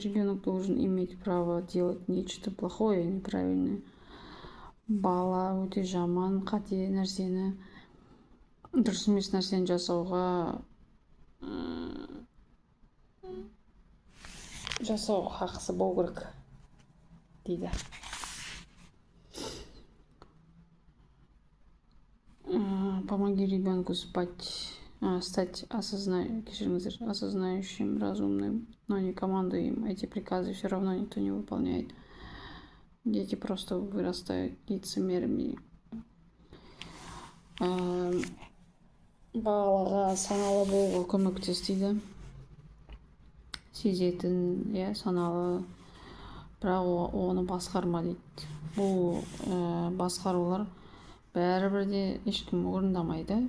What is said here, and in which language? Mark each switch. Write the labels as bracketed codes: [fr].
[ru] Ребенок должен иметь право делать нечто плохое, неправильное. [kk] Бала өте жаман, қате нәрсені, дұрыс емес нәрсені жасауға хақысы болу керек дейді. [ru] Помоги ребенку стать осознающим, разумным, но не командуй им. Эти приказы все равно никто не выполняет. Дети просто вырастают лицемерами. [kk] Балаға саналы болуға көмектес дейді. Сезетін, саналы, бірақ оны басқарма дейді. Бұл басқарулар бәрібір де ешкім орындамайды.